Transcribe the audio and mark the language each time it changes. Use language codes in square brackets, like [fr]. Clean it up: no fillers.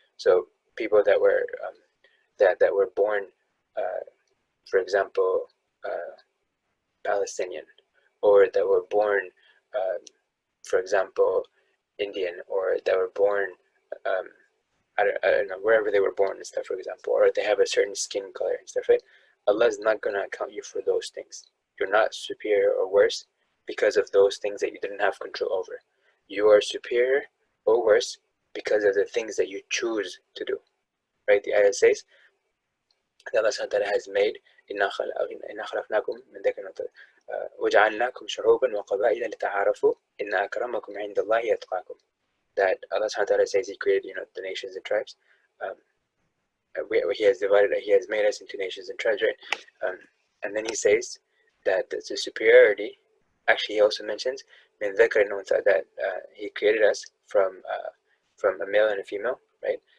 [en] So people that were that were born, for example, Palestinian, or that were born, for example, Indian, or that were born, I don't know, wherever they were born and stuff, for example, or they have a certain skin color and stuff, right? Allah is not going to account you for those things. You're not superior or worse because of those things that you didn't have control over. You are superior or worse because of the things that you choose to do, right? The ayah says that Allah subhanahu wa ta'ala has made [ar] إِنَّا خَلَقْنَاكُم مِّن ذَكَرٍ وَأُنثَىٰ وَجَعَلْنَاكُمْ شُعُوبًا وَقَبَائِلَ لِتَعَارَفُوا إِنَّ أَكْرَمَكُمْ عِندَ اللَّهِ أَتْقَاكُمْ. [en] That Allah subhanahu wa ta'ala says He created, the nations and tribes. He has made us into nations and tribes, right? And then He says that the superiority, actually He also mentions min dhakar and untha, that He created us from a male and a female, right?